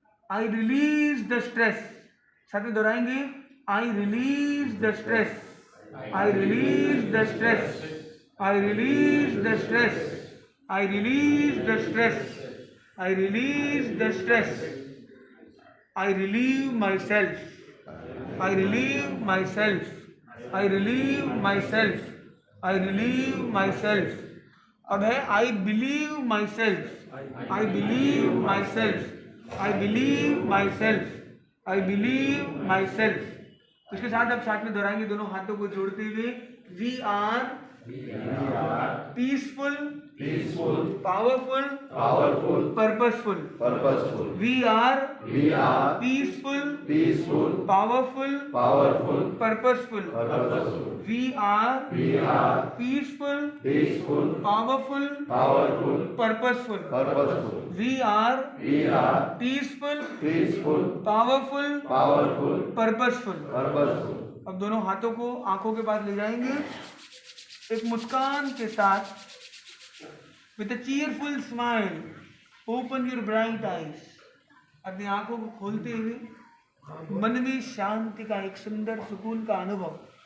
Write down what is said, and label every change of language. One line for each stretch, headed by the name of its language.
English: I release the stress. साथ में दोहराएंगे, I release the stress, I release the stress, I release the stress, I release the stress, I release the stress, I relieve myself, I relieve myself, I relieve myself, I relieve myself। अब है I believe myself, I believe myself, I believe myself, I believe myself।
Hindi: इसके साथ अब साथ में दोहराएंगे दोनों हाथों को जोड़ते हुए, we are peaceful, powerful, purposeful।
English: we are peaceful, powerful, purposeful। we are peaceful, powerful, purposeful। we are peaceful, powerful, purposeful।
Hindi: अब दोनों हाथों को आंखों के पास ले जाएंगे, एक मुस्कान के साथ, with a cheerful smile, open your bright eyes। अपनी आंखों को खोलते हुए मन में शांति का एक सुंदर सुकून का अनुभव।